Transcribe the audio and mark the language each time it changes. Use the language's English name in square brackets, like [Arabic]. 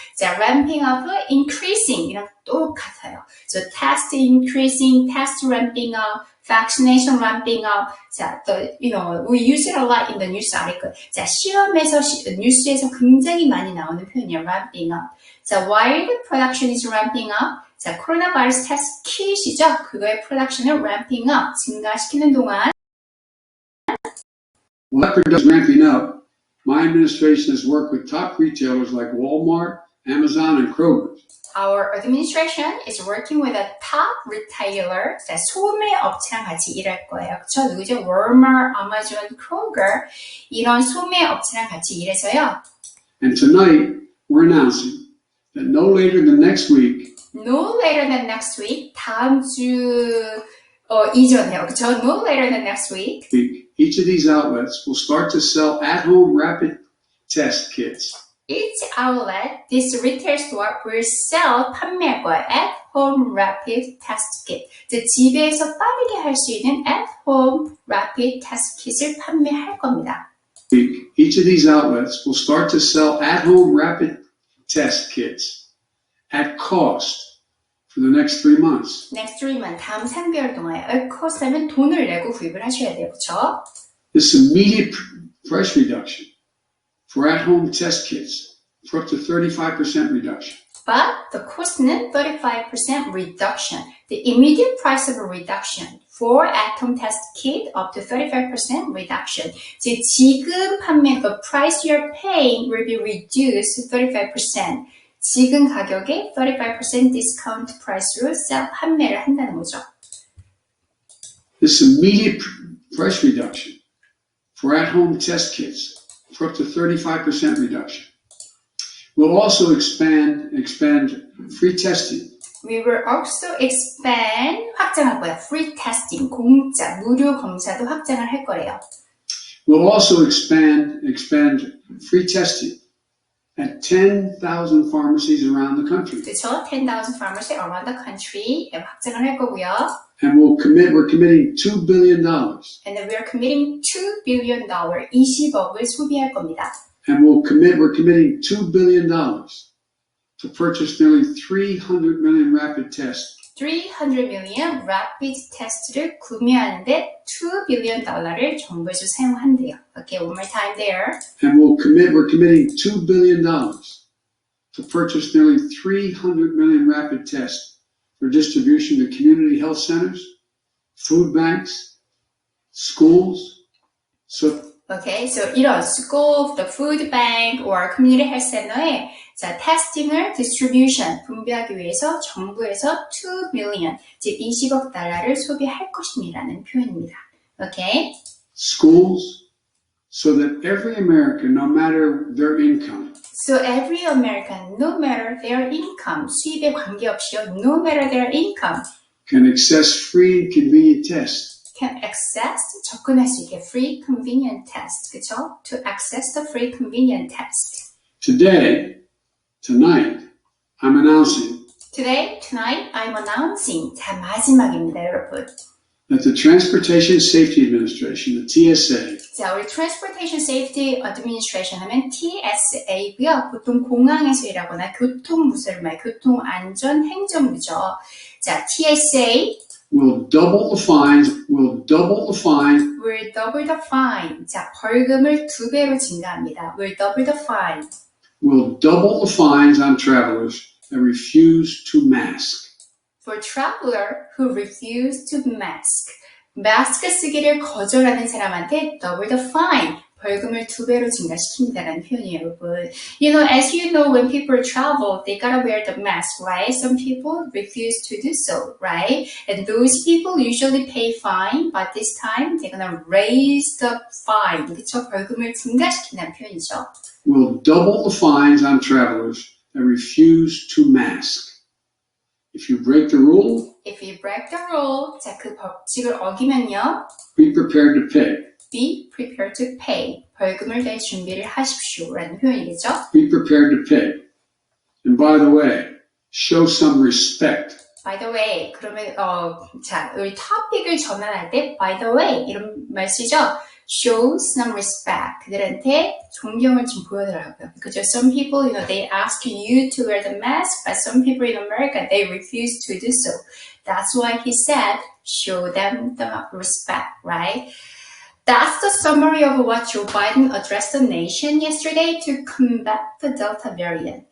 [Korean] 자, [English] ramping up, increasing [Korean] 이랑 똑같아요. [English] So, test increasing, test ramping up, vaccination ramping up. 자, we use it a lot in the news article. [Korean] 자, 시험에서, 뉴스에서 굉장히 많이 나오는 표현이에요. [English] Ramping up. 자, while the production is ramping up. [Korean] 자, 코로나 바이러스 테스트 킷이죠. 그거의 production을 [English] ramping up, [Korean] 증가시키는 동안 [English] While that production is ramping up, my administration has worked with top retailers like Walmart, Amazon, and Kroger. Our administration is working with a top retailer. [Korean] 자, 소매 업체랑 같이 일할 거예요. 그쵸? 누구죠? Walmart, Amazon, Kroger. 이런 소매 업체랑 같이 일해서요. [English] And tonight, we're announcing that no later than next week, No later than next week. [Korean] 다음 주 이전에요. 그쵸? [English] No later than next week. each of these outlets will start to sell at-home rapid test kits. Each outlet, this retail store will sell [Korean] 판매할 거야. [English] At-home rapid test kit. [Korean] 즉 집에서 빠르게 할 수 있는 [English] at-home rapid test kit [Korean] 을 판매할 겁니다. [English] Each of these outlets will start to sell at-home rapid test kits at cost for the next 3 months. Next 3 months, [Korean] 다음 3개월 동안 [English] at cost [Korean] 하면 돈을 내고 구입을 하셔야 돼요. 그렇죠? [English] This immediate price reduction for at-home test kits for up to 35% reduction. But the cost는 35% reduction. The immediate price of a reduction for at-home test kit up to 35% reduction. [Korean] 즉 지금 판매 [English] the price you're paying will be reduced 35%. [Korean] 지금 가격에 35% discount price로 판매를 한다는 거죠. [English] This immediate price reduction for at-home test kits for up to 35% reduction. We'll also expand free testing. We will also expand, [Korean] 확장할 거야. [English] Free testing, [Korean] 공짜, 무료 검사도 확장을 할 거래요. [English] We'll also expand free testing at 10,000 pharmacies around the country. [Korean] 그렇죠? [English] 10,000 pharmacies around the country [Korean] 확장을 할 거고요. [English] And we're committing $2 billion. And then we are committing $2 billion, [Korean] 20억을 소비할 겁니다. [English] And we're committing $2 billion to purchase nearly 300 million rapid tests. 300 million rapid test [Korean] 를 구매하는데 $2 billion를 정부에서 사용한대요. [English] Okay, one more time there. And we're committing $2 billion to purchase nearly 300 million rapid tests for distribution to community health centers, food banks, schools. [Korean] Okay, so 이런 [English] school, the food bank, or community health center [Korean] 에 자, 테스팅을 distribution, 분배하기 위해서 정부에서 2 billion, 즉 20억 달러를 소비할 것임이라는 표현입니다. [English] Okay? Schools, so that every American, no matter their income, So every American, no matter their income, [Korean] 수입에 관계없이요, [English] no matter their income, can access free and convenient tests. can access, [Korean] 접근할 수 있게 [English] free convenient test, [Korean] 그쵸? [English] To access the free convenient test. Tonight, I'm announcing Tonight, I'm announcing, [Korean] 자, 마지막입니다, 여러분. [English] that the Transportation Safety Administration, the TSA, [Korean] 자, 우리 Transportation Safety Administration 하면 TSA고요. 보통 공항에서 일하거나 교통부서를 말, 교통안전행정부죠. 자, TSA [English] will double the fine. will double the fine. [Korean] 자, 벌금을 2배로 증가합니다. [English] will double the fine. Will double the fines on travelers that refuse to mask. For traveler who refuse to mask. [Korean] 마스크 쓰기를 거절하는 사람한테 [English] double the fine. [Korean] 벌금을 2배로 증가시킵니다라는 표현이에요, 여러분. [English] As you know, when people travel, they gotta wear the mask, right? Some people refuse to do so, right? And those people usually pay fine, but this time they're gonna raise the fine. [Korean] 그쵸? 벌금을 증가시킨다는 표현이죠. [English] Will double the fines on travelers that refuse to mask. If you break the rule, [Korean] 자, 그 법칙을 어기면요. [English] be prepared to pay. Be prepared to pay. [Korean] 벌금을 낼 준비를 하십시오라는 표현이겠죠. [English] Be prepared to pay. And by the way, show some respect. [Korean] By the way, 그러면 자, 우리 토픽을 전환할 때 [English] by the way [Korean] 이런 말 쓰죠. [English] Show some respect. [Korean] 그들한테 존경을 좀 보여달라고요. [English] Because some people, they ask you to wear the mask, but some people in America, they refuse to do so. That's why he said, show them the respect, right? That's the summary of what Joe Biden addressed the nation yesterday to combat the Delta variant.